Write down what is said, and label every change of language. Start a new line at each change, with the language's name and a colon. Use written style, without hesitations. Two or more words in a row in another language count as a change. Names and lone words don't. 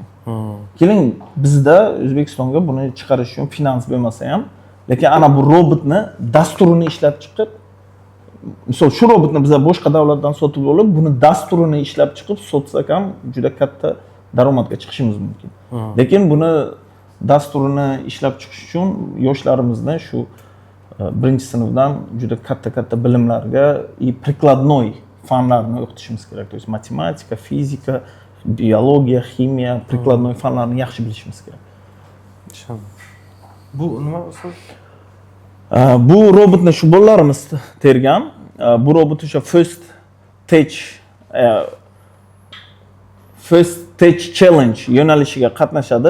Uzbek: Keling, bizda O'zbekistonga buni chiqarish uchun finans bo'lmasa ham, lekin ana bu robotni dasturini ishlab chiqib, misol shu robotni biz boshqa davlatdan sotib olib, buni dasturini ishlab chiqib sotsak ham juda katta daromadga chiqishimiz mumkin. Lekin buni dasturini ishlab chiqish uchun yoshlarimizni shu birinchi sinfdan juda katta bilimlarga prikladnoy fanlarni o'qitishimiz kerak.
Russian: То есть
Uzbek: matematika, fizika, biologiya, ximiya, prikladnoy fanlarni yaxshi bilishimiz kerak. Bu nima usul? Bu robotni shu bolalarimiz tergan. Bu robot o'sha First Tech Challenge yo'nalishiga qatnashadi.